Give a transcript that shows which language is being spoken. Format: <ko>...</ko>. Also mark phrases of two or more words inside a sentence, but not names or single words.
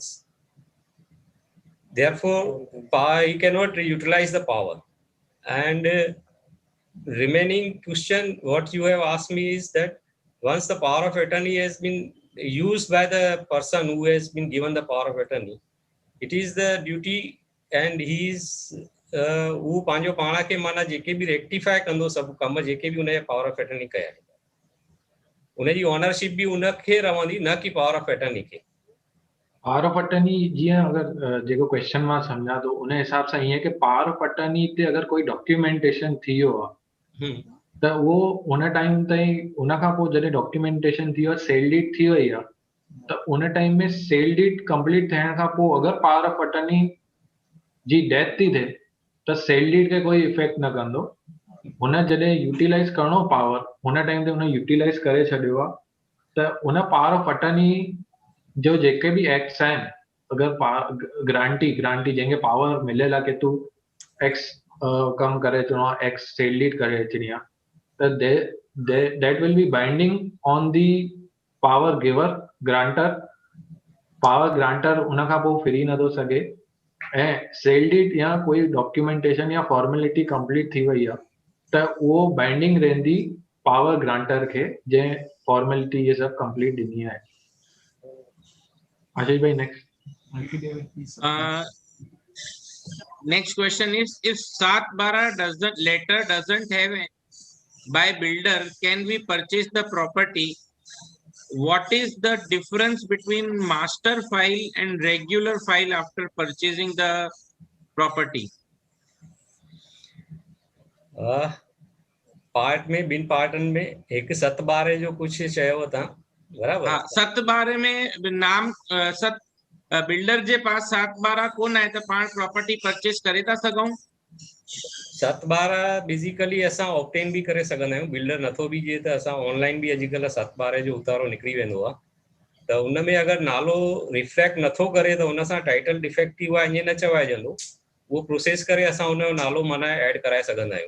<en>Therefore, he cannot utilize the power. And remaining question what you have asked me is that once the power of attorney has been used by the person who has been given the power of attorney, it is the duty and he is</en> <sd>हू पंहिंजो पाण खे माना जेके बि रेक्टिफाई कंदो सभु कम जेके बि उनजे पावर ऑफ अटर्नी कया उनजी ऑनरशिप बि उनखे रहंदी, न कि पावर ऑफ अटर्नी खे।</sd> <en>power of attorney</en> <sd>जीअं अगरि जेको क्वेश्चन मां सम्झां थो उन हिसाब सां ईअं कि</sd> <en>power of attorney</en> <sd>ते अगरि कोई डॉक्यूमेंटेशन थी वियो आहे त उहो उन टाइम ताईं उन खां पोइ जॾहिं डॉक्यूमेंटेशन थी वियो आहे,</sd> <en>sale deed</en> <sd>थी वई आहे, त उन टाइम में</sd> <en>sale deed complete</en> <sd>थियण खां पोइ अगरि</sd> <en>power of attorney</en> <sd>जी डेथ थी थिए त</sd> <en>sale deed</en> <sd>खे कोई इफेक्ट न कंदो। हुन जॾहिं यूटिलाइज़ करणो पावर हुन टाइम ते हुन यूटिलाइज़ करे छॾियो आहे त उन</sd> <en>power of attorney</en> <sd>जो जेके बि एक्ट्स आहिनि, अगरि ग्रांटी जंहिंखे पावर मिलियल आहे कि तूं एक्स कमु करे अचिणो आहे,</sd> <en>X sale deed</en> <sd>करे अचिणी आहे, त</sd> <en>that will be binding on the power giver grantor. power grantor</en> <sd>उन खां पोइ फिरी नथो सघे ऐं</sd> <en>sale deed</en> <sd>या कोई डॉक्यूमेंटेशन या फॉर्मेलिटी कंप्लीट थी वई आहे त उहो बाइंडिंग रहंदी</sd> <en>power grantor</en> <sd>खे जंहिं फॉर्मेलिटी ये सभु कंप्लीट ॾिनी आहे। आशीष भाई नेक्स्ट।</sd> <en>Next question is, if 7/12 doesn't have by builder, can we purchase the property? What is the difference between master file and regular file after purchasing the property?</en> <sd>पार्ट में ॿिनि पार्टनि में हिकु 7/12 जो कुझु चयो तव्हां, बराबर? हाँ, 7/12 में नाम बिल्डर जे पास 7/12 कोन आहे त पाण</sd> <en>property purchase</en> <sd>करे था सघूं। 7/12 बेसिकली असां ऑप्टेन बि करे सघंदा आहियूं, बिल्डर नथो बि जे त असां ऑनलाइन बि अॼुकल्ह 7/12 जो उतारो निकिरी वेंदो आहे, त उन में अगरि नालो रिफ्लेक्ट नथो करे त उन सां</sd> <en>title defective</en> <sd>आहे ईअं न चवाइजंदो, उहो प्रोसेस करे असां उन जो नालो माना ऐड कराए सघंदा आहियूं।</sd>